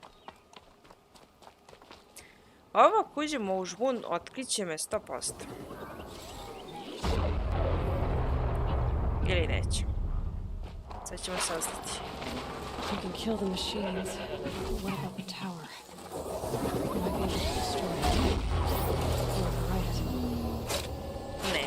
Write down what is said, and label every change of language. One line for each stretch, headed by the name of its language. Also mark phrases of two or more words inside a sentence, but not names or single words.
Bosnian: Ovo ako uđemo u žbun, otkriće me 100%. Ili neće. Sad ćemo saznati.
English: You can kill the machines. What about the tower? Might be able to destroy it. Or override it.